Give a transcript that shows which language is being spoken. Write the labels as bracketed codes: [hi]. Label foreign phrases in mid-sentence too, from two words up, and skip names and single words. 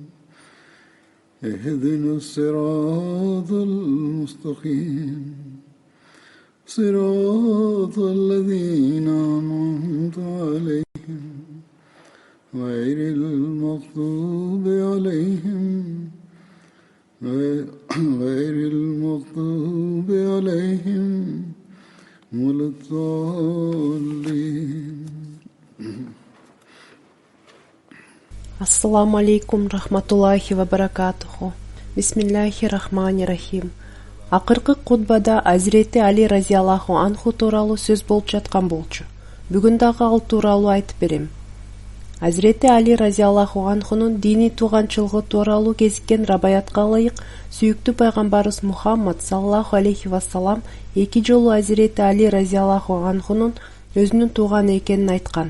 [ar] اهدنا الصراط المستقيم صراط الذين أنعمت عليهم غير المغضوب عليهم ولا الضالين. السلام عليكم رحمة الله وبركاته. بسم الله الرحمن الرحيم. [ky] Акыркы кутбада Азирети Али [ar] رضي الله عنه [ky] тууралуу сөз болуп жаткан болчу. Бүгүн дагы ал тууралуу айтып берем. Азирети Али разияллаху анхунун диний тууганчылыгы тууралуу кезиккен рабаятка ылайык сүйүктүү пайгамбарыбыз Мухаммад [ar] صلى الله عليه وسلم [ky] 2 жолу Азирети Али разияллаху анхунун өзүнүн тууганы экенин айткан.